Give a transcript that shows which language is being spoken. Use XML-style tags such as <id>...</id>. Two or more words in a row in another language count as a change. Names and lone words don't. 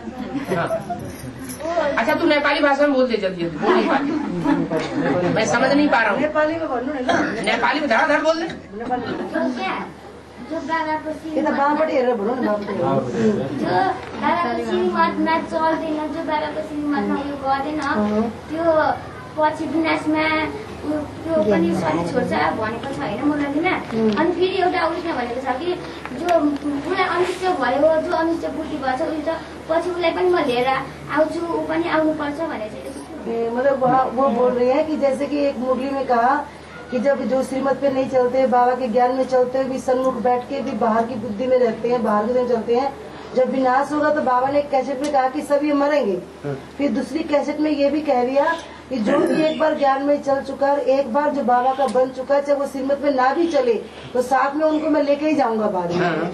<hi>हाँ। अच्छा तू नेपाली भाषा में बोल दे जल्दी जल्दी, बोल नहीं पाती, मैं समझ नहीं पा रहा हूँ। नेपाली में धड़ाधड़ बोल दे।</hi> <ne>जो बाबा को श्रीमत में चल्दैन, जो बाबा को श्रीमतमा उयो गर्दैन त्यो पछि विनाशमा त्यो पनि शरीर छोड्छ भनेको छ होइन मुरलीमा। अनि फेरि एउटा उसले भनेको छ कि जो उसलाई अनिष्ट भयो, जो अनिष्ट बुद्धि भएछ उयो त पछि उसलाई पनि म लिएर आउँछु, ऊ पनि आउनुपर्छ भनेर।</ne> <hi>मतलब वो बोल रही है कि जैसे कि एक मुरली में कहा कि जब जो श्रीमत पे नहीं चलते, बाबा के ज्ञान में चलते हुए भी सन्मुख बैठ के भी बाहर की बुद्धि में रहते हैं, बाहर के चलते हैं, जब विनाश होगा तो बाबा ने एक कैसेट में कहा कि सब ये मरेंगे। फिर दूसरी कैसेट में ये भी कह दिया कि जो भी एक बार ज्ञान में चल चुका है, एक बार जो बाबा का बन चुका है, चाहे वो श्रीमत में ना भी चले तो साथ में उनको मैं लेके ही जाऊंगा बाद में।</hi>